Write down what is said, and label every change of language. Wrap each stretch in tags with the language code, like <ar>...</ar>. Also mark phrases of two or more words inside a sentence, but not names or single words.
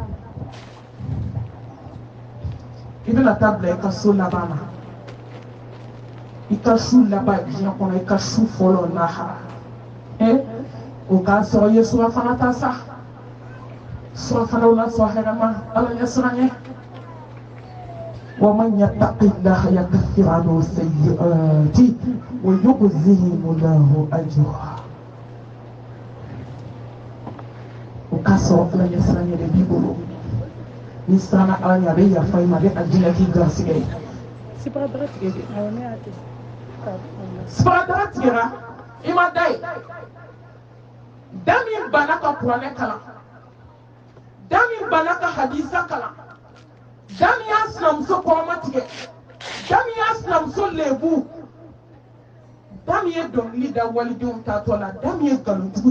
<bm>I bɛna taa bila i ka so laban na. I ka su laban diɲɛ kɔnɔ i ka su fɔlɔ lahara. O k'a sɔrɔ i ye surafana ta sa surafanaw la sɔn hɛrɛma ala ɲɛ siran ye</bm> <ar>ومن يتق الله يكفر عنه سيئاته ويعظم له أجرا</ar> <bm>o k'a sɔrɔ ala ɲɛ siran ye de b'i bolo ni siranna ala ɲɛ a bɛ yafa i ma a bɛ a jinɛ k'i garisigɛ ye sibara tigɛra i ma da ye Dami bana ka Kuranɛ kalan Dami bana ka hadisa kalan Dami y'a sinamuso kɔrɔma tigɛ Dami y'a sinamuso lebu Dami ye dɔnkili da walidenw taatɔ la Dami ye nkalonjugu</bm>